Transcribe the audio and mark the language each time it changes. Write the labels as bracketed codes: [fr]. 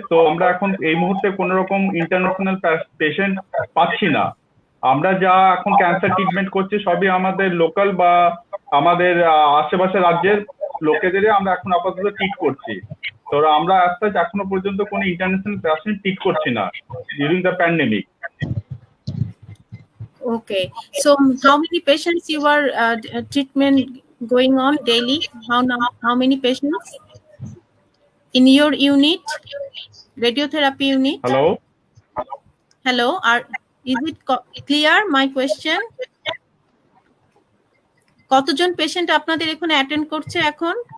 [bn] তো আমরা এখন এই মুহূর্তে কোন রকম ইন্টারন্যাশনাল পেশেন্ট পাচ্ছি না। আমরা যা এখন ক্যান্সার ট্রিটমেন্ট করছি সবই আমাদের লোকাল বা আমাদের আশেপাশে রাজ্যের লোকেদেরই আমরা এখন আপাতত ট্রিট করছি। তো আমরা এখনো পর্যন্ত কোনো ইন্টারন্যাশনাল পেশেন্ট ট্রিট করছি না [en] During the pandemic. Okay, so how many patients you are treatment going on daily? How many patients in your unit, radiotherapy unit? Hello, is it clear my question? [bn] কতজন patient আপনাদের এখানে attend করছে এখন?